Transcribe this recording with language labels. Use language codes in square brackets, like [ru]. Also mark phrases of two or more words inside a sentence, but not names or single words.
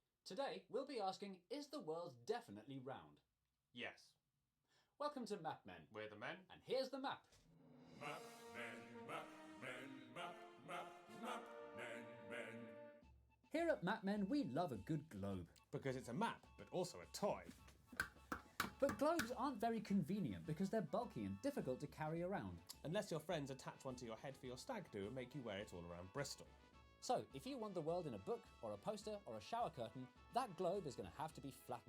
[en] Today, we'll be asking, is the world definitely round? Yes. Welcome to Map Men. We're the men. And here's the map. Map men, map men, map, map, map men, men. Here at Map Men, we love a good globe. Because it's a map, but also a toy. But globes aren't very convenient because they're bulky and difficult to carry around. Unless your friends attach one to your head for your stag do and make you wear it all around Bristol. So, if you want the world in a book, or a poster, or a shower curtain, that globe is going to have to be flattened.